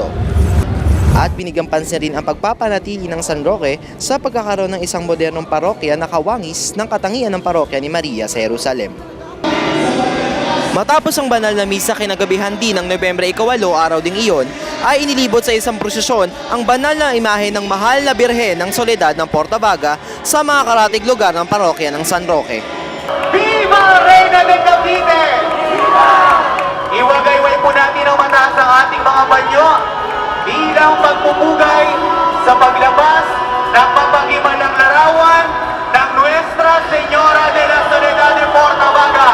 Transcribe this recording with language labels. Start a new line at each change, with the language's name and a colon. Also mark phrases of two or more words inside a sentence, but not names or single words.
Filipino: At binigyang pansin rin ang pagpapanatili ng San Roque sa pagkakaroon ng isang modernong parokya na kawangis ng katangian ng parokya ni Maria sa Jerusalem. Matapos ang banal na misa kinagabihan din ng Nobyembre 8, araw ding iyon, ay inilibot sa isang prosesyon ang banal na imahe ng Mahal na Birhen ng Soledad ng Portabaga sa mga karatig lugar ng parokya ng San Roque.
Spanish: Viva Reina de Cavite! Viva!
Filipino: Iwagayway po natin ang mataas ng ating mga banyo bilang pagpupugay sa paglabas ng mapagimanang larawan ng Nuestra Señora de la Soledad de Portabaga.